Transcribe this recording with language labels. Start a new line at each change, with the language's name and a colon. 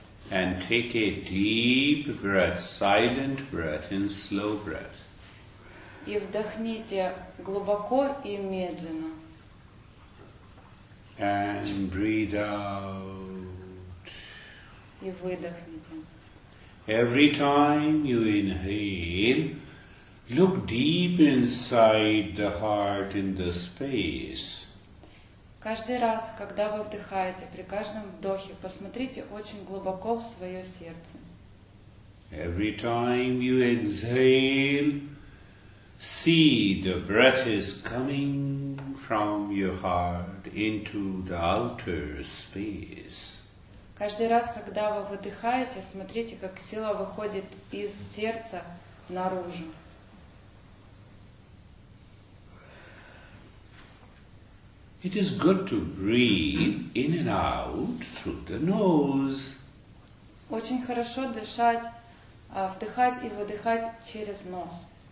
English: And take a deep breath, silent breath and slow breath.
Russian: И вдохните глубоко и медленно.
English: And breathe out.
Russian: И выдохните.
English: Every time you inhale, look deep inside the heart in the space.
Russian: Каждый раз, когда вы вдыхаете, при каждом вдохе, посмотрите очень глубоко в свое сердце.
English: Every time you exhale, see the breath is coming from your heart into the outer space.
Russian: Каждый раз, когда вы выдыхаете, смотрите, как сила выходит из сердца наружу.
English: It is good to breathe in and out through the nose.
Russian: Очень хорошо дышать, вдыхать и выдыхать через нос.